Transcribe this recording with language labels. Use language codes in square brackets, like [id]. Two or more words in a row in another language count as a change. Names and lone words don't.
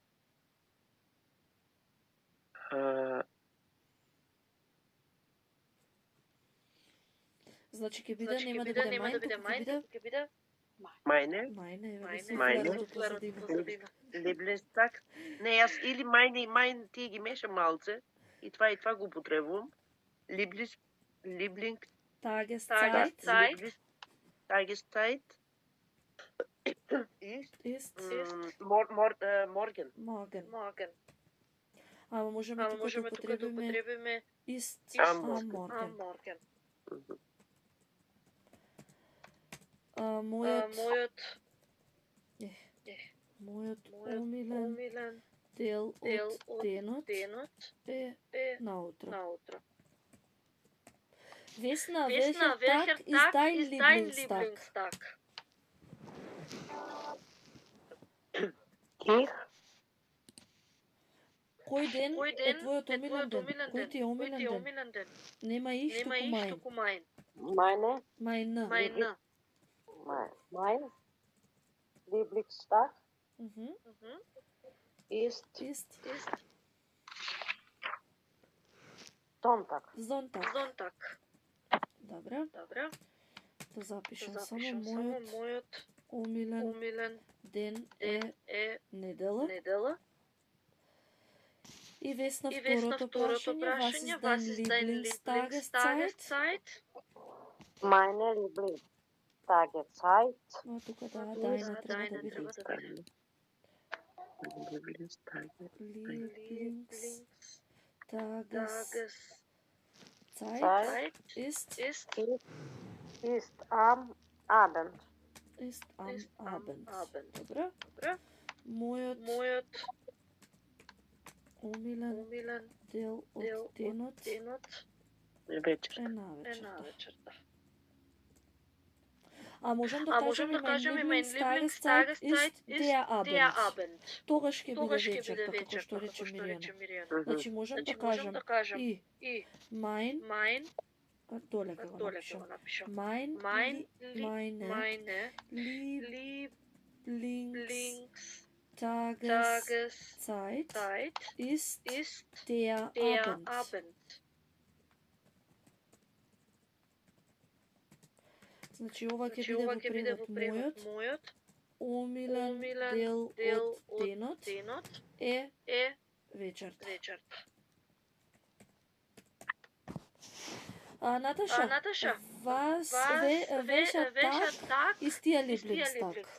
[mk] Значи ќе биде, нема да биде мајн, туку ќе биде [de] meine мајне, Meine. [mk] позадина. Lieblingstag. Не, јас или meine и mein тие ги мешам малце. И това го употребувам. [de] Lieblingstag. Tageszeit Tageszeit. ist Morgen. morgen. [mk] Ама можеме тука да употребиме ist [de] Am am Morgen. morgen. Мгм. [mk] Мојот омилен дел од денот е наутро. [de] Vesna, welcher Tag ist dein Lieblingstag? [mk] Кој ден е твојот омилен ден? Кој ти е омилен ден? Нема иш туку мајн. [de] Meine Мајн. mein Lieblingstag Мгм. ist Ist Sonntag. [mk] Зонтак. Добре. Да запишем само мојот омилен ден е недела. И Весна второто прашање, [de] was ist dein Lieblingstageszeit? Meine Lieblingstageszeit. [mk] Но тука дајна треба да биде. [de] Lieblingstageszeit ist Am Abend. [mk] Добре. Мојот омилен дел од денот е навечерта. А можам да кажем и [de] mein Lieblingstageszeit ist der Abend. [mk] Тогаш ќе биде вечерта, како што рече Миријана. Значи можам да кажам и mein доле ќе го напишам. [de] Meine Lieblingstageszeit ist der Abend. [mk] Значи ова ќе биде во превод мојот омилен дел од денот е вечерта. Наташа, [de] welcher Tag ist Ihr Lieblingstag?